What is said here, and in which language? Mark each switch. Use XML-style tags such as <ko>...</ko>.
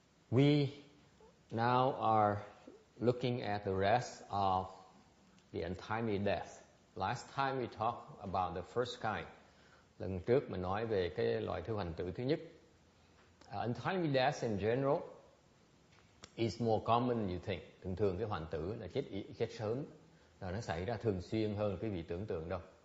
<en>We now are looking at the rest of the untimely death. Last time we talked about the first kind.</en> <vi>Lần trước mình nói về cái loại thứ hoành tử thứ nhất.</vi> <en>Untimely death in general is more common than you think.</en> <vi>Thường cái hoành tử là chết sớm là nó xảy ra thường xuyên hơn quý vị tưởng tượng đâu.</vi>